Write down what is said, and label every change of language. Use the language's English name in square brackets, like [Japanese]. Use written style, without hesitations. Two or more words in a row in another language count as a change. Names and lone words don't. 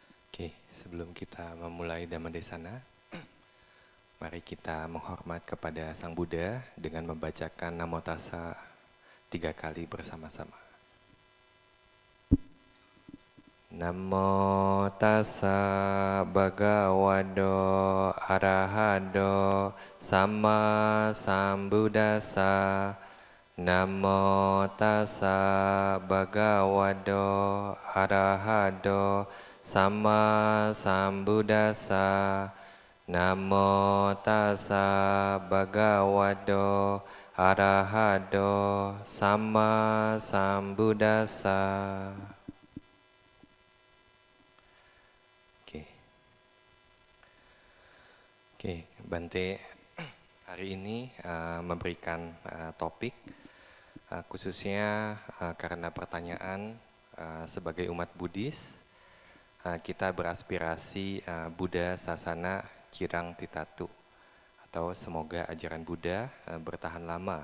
[Indonesian] Oke, sebelum kita memulai Dhammadesana, mari kita menghormat kepada Sang Buddha dengan membacakan [Pali] Namo Tassa [Indonesian] 3 kali bersama-sama. [Pali] Namo Tassa Bhagavato Arahato Samma Sambuddhassa. Namo Tassa Bhagavato Arahato Samma Sambuddhassa. Namo Tassa Bhagavato Arahato Samma Sambuddhassa. [Indonesian] Oke, Bante hari ini memberikan topik khususnya karena pertanyaan sebagai umat Buddhis, kita beraspirasi [Pali] Buddha Sasana Cirang Titatu [Indonesian] atau semoga ajaran Buddha bertahan lama.